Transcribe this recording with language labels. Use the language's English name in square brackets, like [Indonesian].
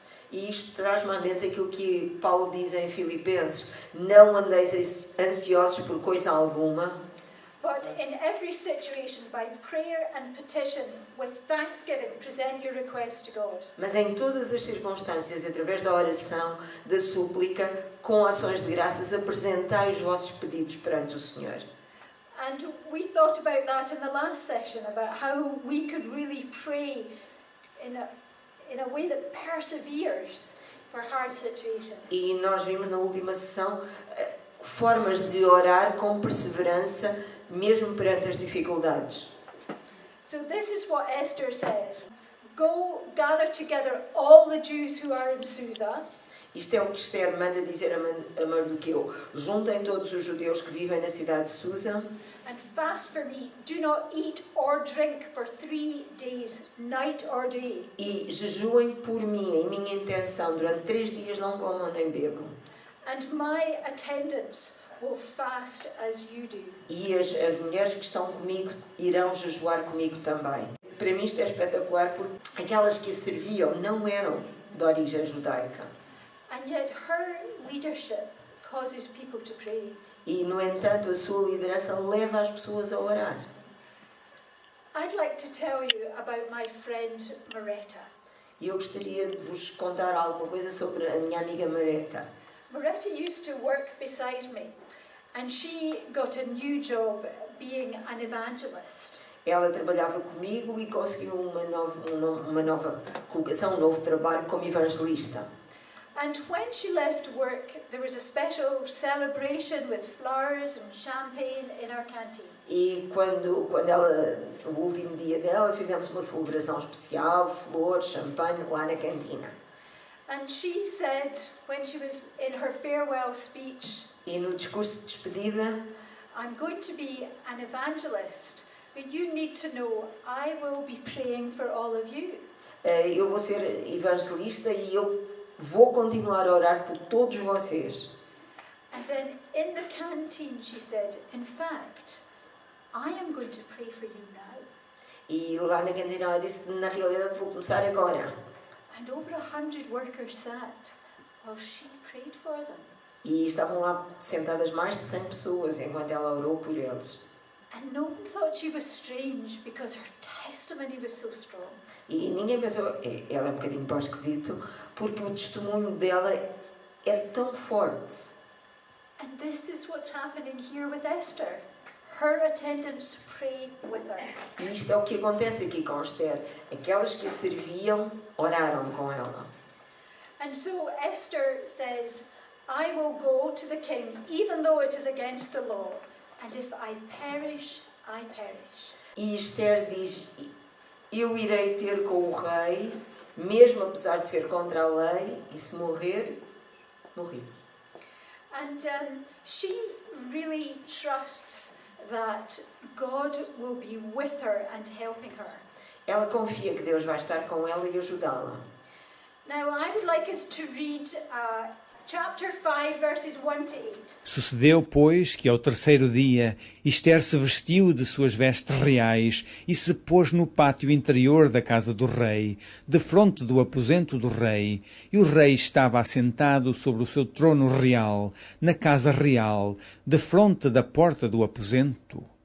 [Portuguese] E isto traz-me à mente aquilo que Paulo diz em Filipenses, não andeis ansiosos por coisa alguma. [English] But in every situation, by prayer and petition, with thanksgiving, present your requests to God. [Portuguese] Mas em todas as circunstâncias, através da oração, da súplica, com ações de graças, apresentai os vossos pedidos perante o Senhor. [English] And we thought about that in the last session, about how we could really pray in a way that perseveres for hard situations. [Portuguese] E nós vimos na última sessão formas de orar com perseverança, mesmo perante as dificuldades. [English] So this is what Esther says. Go gather together all the Jews who are in Susa. [Portuguese] Isto é o que Esther manda dizer a Mardoqueu. Juntem todos os judeus que vivem na cidade de Susa. [English] And fast for me. Do not eat or drink for 3 days, night or day. [Portuguese] E jejuem por mim, em minha intenção. Durante 3 dias não comam nem bebam. [English] And my attendants will fast as you do. [Portuguese] E as mulheres que estão comigo irão jejuar comigo também. Para mim isto é espetacular porque aquelas que a serviam não eram de origem judaica. [English] And yet her leadership causes people to pray. [Portuguese] E, no entanto, a sua liderança leva as pessoas a orar. [English] I'd like to tell you about my friend Maretta. [Portuguese] E eu gostaria de vos contar alguma coisa sobre a minha amiga Maretta. [English] Maretta used to work beside me, and she got a new job being an evangelist. [Portuguese] Ela trabalhava comigo e conseguiu uma nova colocação, um novo trabalho como evangelista. [English] And when she left work, there was a special celebration with flowers and champagne in our canteen. [Portuguese] E quando ela, o último dia dela, fizemos uma celebração especial, flores, champanhe, lá na cantina. [English] And she said, when she was in her farewell speech, [Portuguese] E no discurso de despedida, [English] I'm going to be an evangelist, but you need to know I will be praying for all of you. [Portuguese] eu vou ser evangelista e eu vou continuar a orar por todos vocês. [English] And then in the canteen she said, in fact, I am going to pray for you now. [Portuguese] E lá na cantina ela disse, na realidade vou começar agora. [English] And over 100 workers sat while she prayed for them. [Portuguese] E estavam lá sentadas mais de 100 pessoas enquanto ela orou por eles. [English] And no one thought she was strange because her testimony was so strong. [Portuguese] E ninguém pensou, ela é um bocadinho para o esquisito, porque o testemunho dela era tão forte. [English] And this is what's happening here with Esther. Her attendants pray with her. [Portuguese] E isto é o que acontece aqui com Esther. Aquelas que a serviam oraram com ela. [English] And so Esther says, I will go to the king, even though it is against the law. And if I perish, I perish. [Portuguese] E Esther diz, eu irei ter com o rei, mesmo apesar de ser contra a lei, e se morrer, morri. [English] And she really trusts that God will be with her and helping her. [Portuguese] Ela confia que Deus vai estar com ela e ajudá-la. [English] Now I would like us to read chapter 5 verses 1 to 8. [Portuguese] Sucedeu, pois, que ao terceiro dia Esther se vestiu de suas vestes reais e se pôs no pátio interior da casa do rei, defronte do aposento do rei, e o rei estava assentado sobre o seu trono real, na casa real, defronte da porta do aposento.